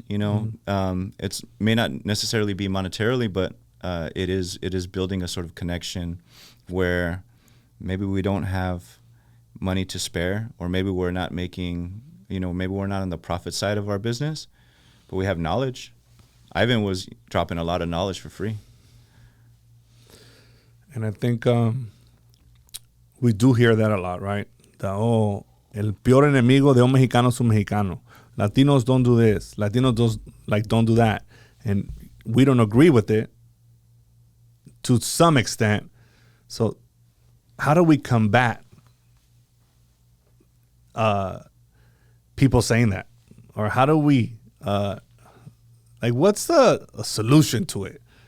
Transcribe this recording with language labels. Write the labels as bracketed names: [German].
[English] You know, it's may not necessarily be monetarily, but it is building a sort of connection where maybe we don't have money to spare, or maybe we're not making, you know, maybe we're not on the profit side of our business, but we have knowledge. Ivan was dropping a lot of knowledge for free. And I think we do hear that a lot, right? [Spanish] That, oh, el peor enemigo de un mexicano es un mexicano. [English] Latinos don't do this. Latinos don't do that. And we don't agree with it to some extent. So how do we combat people saying that? Or how do we, like, what's the solution to it?